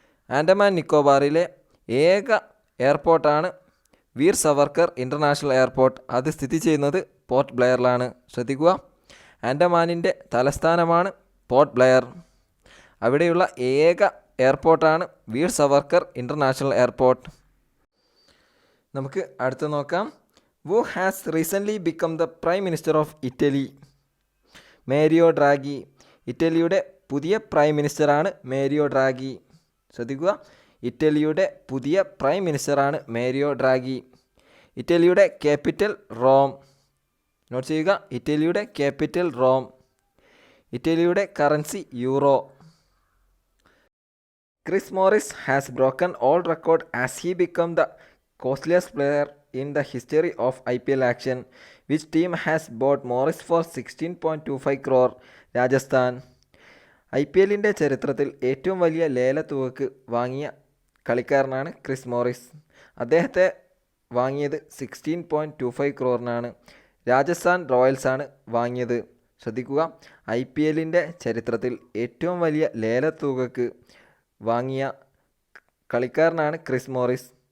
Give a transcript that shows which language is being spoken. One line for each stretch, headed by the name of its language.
Malayalam: ആൻഡമാൻ നിക്കോബാറിലെ ഏക എയർപോർട്ടാണ് Veer Savarkar international airport. അത് സ്ഥിതി ചെയ്യുന്നത് പോർട്ട് ബ്ലെയറിലാണ്. ശ്രദ്ധിക്കുക, ആൻഡമാനിൻ്റെ തലസ്ഥാനമാണ് പോർട്ട് ബ്ലെയർ. അവിടെയുള്ള ഏക എയർപോർട്ടാണ് വീർ സവർക്കർ ഇൻ്റർനാഷണൽ എയർപോർട്ട്. നമുക്ക് അടുത്ത് നോക്കാം. Who has recently become the Prime Minister of Italy? മേരിയോ Draghi. ഇറ്റലിയുടെ പുതിയ പ്രൈം മിനിസ്റ്ററാണ് മേരിയോ ഡ്രാഗി. ശ്രദ്ധിക്കുക, ഇറ്റലിയുടെ പുതിയ പ്രൈം മിനിസ്റ്ററാണ് മേരിയോ ഡ്രാഗി. ഇറ്റലിയുടെ ക്യാപിറ്റൽ റോം. നോട്ട് ചെയ്യുക, ഇറ്റലിയുടെ ക്യാപിറ്റൽ റോം. ഇറ്റലിയുടെ currency euro.
English: Chris Morris has broken all record as he become the costliest player in the history of IPL action. Which team has bought Morris for 16.25 crore?
Malayalam: Rajasthan. IPLൻ്റെ ചരിത്രത്തിൽ ഏറ്റവും വലിയ ലേലത്തുകക്ക് വാങ്ങിയ കളിക്കാരനാണ് Chris Morris. അദ്ദേഹത്തെ വാങ്ങിയത് 16.25 crore Rajasthan റോയൽസാണ് വാങ്ങിയത്. ശ്രദ്ധിക്കുക, IPLൻ്റെ ചരിത്രത്തിൽ ഏറ്റവും വലിയ ലേലത്തുകക്ക് വാങ്ങിയ കളിക്കാരനാണ് ക്രിസ് മോറിസ്.